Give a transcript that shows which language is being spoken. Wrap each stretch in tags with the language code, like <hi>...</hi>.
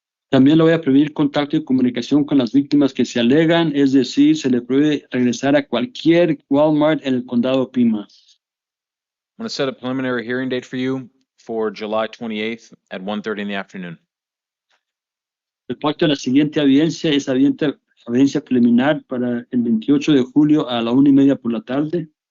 <es>También le voy a prohibir contacto y comunicación con las víctimas que se alegan, es decir, se le prohíbe regresar a cualquier Walmart en el condado Pima.</es> <en>I'm going to set a preliminary hearing date for you for July 28th at 1:30 in the afternoon.</en> <es>El pacto de la siguiente audiencia es audiencia preliminar para el 28 de julio a la 1:30 por la tarde.</es>